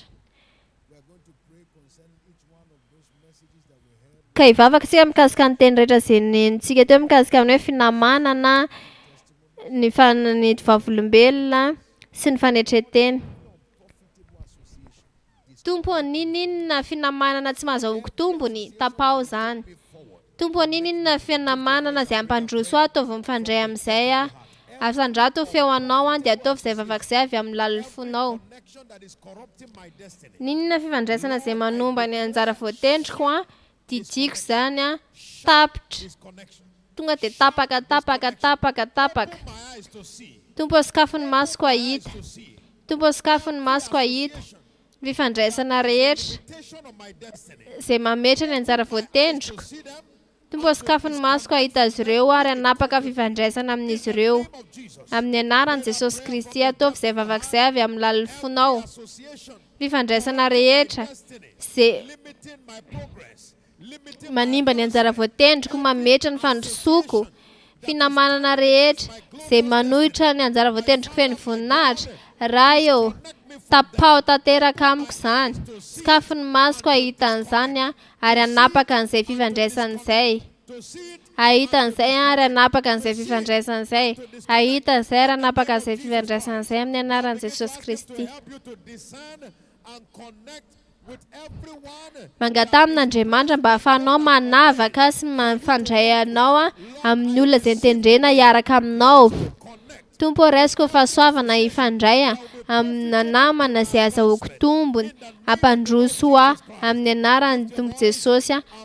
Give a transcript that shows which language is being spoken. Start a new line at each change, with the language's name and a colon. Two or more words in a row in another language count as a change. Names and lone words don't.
English: We are going to pray concerning each one of those messages that we heard.
Malagasy: Ka hivavaka tsika mikasika ny teny rehetra izay nentsika teo mikasika amin'ny hoe finamanana, ny vavolombelona sy ny fanetretena. Tompo ninina finamanana tsy mahazoako tombony, tapao zany. Tompo ninina finamanana izay ampandroso aho ataovy mifandray amin'izay a. Asandrato feo anao a dia ataovy izay vavakizay avy amin'ny laliny fonao.
English: Connection that is corrupting my destiny.
Malagasy: Ninona fifandraisana izay manomba ny anjara voatendriko a, didiko zany a, tapitra.
English: This connection.
Malagasy: Tonga dia tapaka.
English: My eyes to see.
Malagasy: Tompo sikafon'ny masoko ahita.
English: To see.
Malagasy: Tompo sikafon'ny masoko ahita. Fifandraisana rehetra
English: Temptation of my destiny.
Malagasy: izay mametra ny anjara voatendriko.
English: See them?
Malagasy: Tompo sikafon'ny masoko ahita azy ireo ary anapaka fifandraisana amin'izy ireo.
English: Of Jesus.
Malagasy: Amin'ny anaran'i Jesosy Kristy ataovy izay vavakizay avy amin'ny laliny fonao.
English: Association.
Malagasy: Fifandraisana rehetra
English: Destiny.
Malagasy: izay
English: Limiting my progress. Limiting
Malagasy: manimba ny anjara voatendriko mametra ny fandrosoko. Finamanana rehetra izay manohitra ny anjara voatendriko feno voninahitra. Raha eo tapao tanteraka amiko izany. Sikafon'ny masoko ahitan'izany a ary anapaka an'izay fifandraisan'izay.
English: to see it.
Malagasy: Ahitan'izay ary anapaka an'izay fifandraisan'izay. Ahitan'izay ary anapaka an'izay fifandraisan'izay amin'ny anaran'i Jesosy
English: To
Malagasy: Kristy.
English: help you to discern and connect with everyone.
Malagasy: Mangata amin'Andriamanitra mba ahafahanao manavaka sy mifandray anao a amin'ny olona izay nitendrena hiaraka aminao. Tompo raisiko fahasoavana hifandray a amin'ny namana izay azahoako tombony. Ampandroso aho amin'ny anaran'ny Tompo Jesosy a.